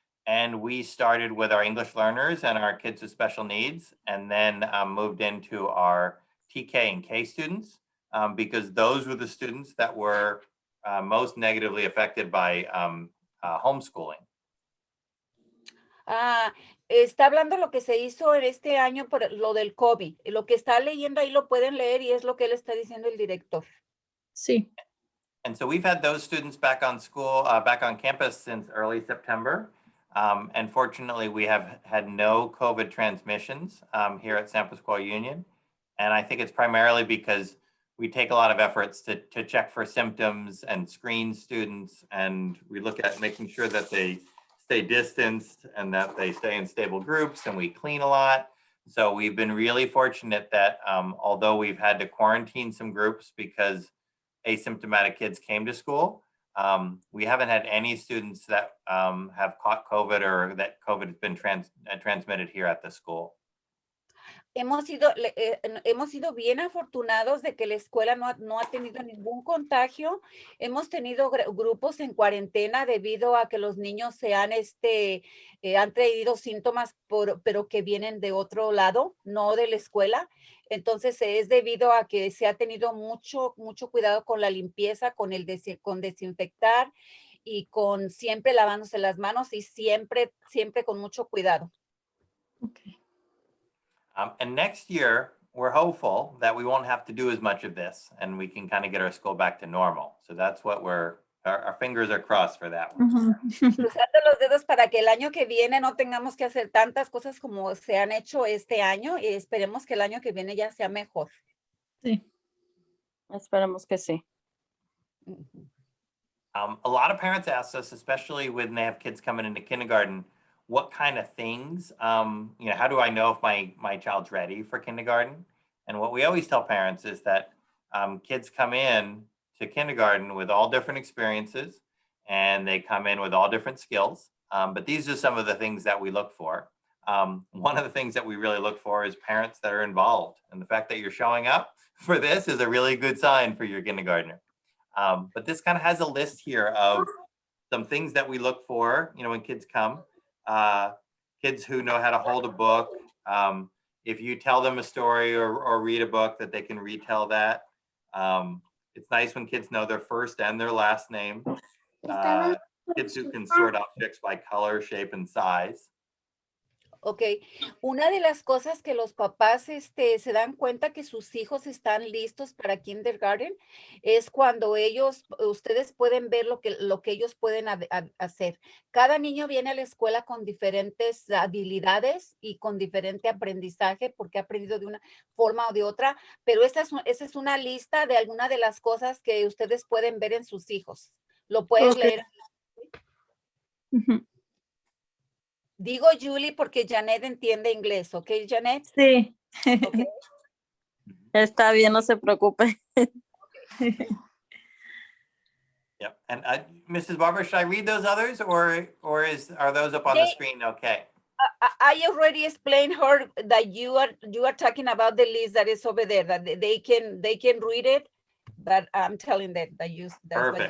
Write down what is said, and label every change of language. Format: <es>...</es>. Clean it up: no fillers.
<en>And we started with our English learners and our kids with special needs, and then moved into our TK and K students because those were the students that were most negatively affected by homeschooling.</en> <es>Está hablando lo que se hizo en este año por lo del COVID. Lo que está leyendo ahí lo pueden leer y es lo que él está diciendo el director. Sí.</es> <en>And so we've had those students back on campus since early September. And fortunately, we have had no COVID transmissions here at San Pasqual Union. And I think it's primarily because we take a lot of efforts to check for symptoms and screen students. And we look at making sure that they stay distanced and that they stay in stable groups, and we clean a lot. So we've been really fortunate that although we've had to quarantine some groups because asymptomatic kids came to school, we haven't had any students that have caught COVID or that COVID has been transmitted here at the school.</en> <es>Hemos sido bien afortunados de que la escuela no ha tenido ningún contagio. Hemos tenido grupos en cuarentena debido a que los niños han traído síntomas, pero que vienen de otro lado, no de la escuela. Entonces es debido a que se ha tenido mucho cuidado con la limpieza, con desinfectar y con siempre lavándose las manos y siempre con mucho cuidado.</es> <en>Okay. And next year, we're hopeful that we won't have to do as much of this and we can kind of get our school back to normal. So that's what our fingers are crossed for that one.</en> <es>Cruzando los dedos para que el año que viene no tengamos que hacer tantas cosas como se han hecho este año y esperemos que el año que viene ya sea mejor. Sí. Esperemos que sí.</es> <en>A lot of parents ask us, especially when they have kids coming into kindergarten, what kind of things, how do I know if my child's ready for kindergarten? And what we always tell parents is that kids come in to kindergarten with all different experiences and they come in with all different skills. But these are some of the things that we look for. One of the things that we really look for is parents that are involved. And the fact that you're showing up for this is a really good sign for your kindergartner. But this kind of has a list here of some things that we look for, when kids come. Kids who know how to hold a book. If you tell them a story or read a book, that they can retell that. It's nice when kids know their first and their last name. Kids who can sort objects by color, shape, and size.</en> <es>Ok, una de las cosas que los papás se dan cuenta que sus hijos están listos para kindergarten es cuando ustedes pueden ver lo que ellos pueden hacer. Cada niño viene a la escuela con diferentes habilidades y con diferente aprendizaje porque ha aprendido de una forma o de otra, pero esa es una lista de algunas de las cosas que ustedes pueden ver en sus hijos. Lo puedes Ok. leer. Ujú. Digo Julie porque Janet entiende inglés, ¿ok, Janet? Sí. Ok. Está bien, no se preocupe.</es> <en>Yep. And Mrs. Barber, should I read those others or are those up on the They- screen? Okay. I already explained her that you are talking about the list that is over there, that they can read it, but I'm telling them that that's what you.</en>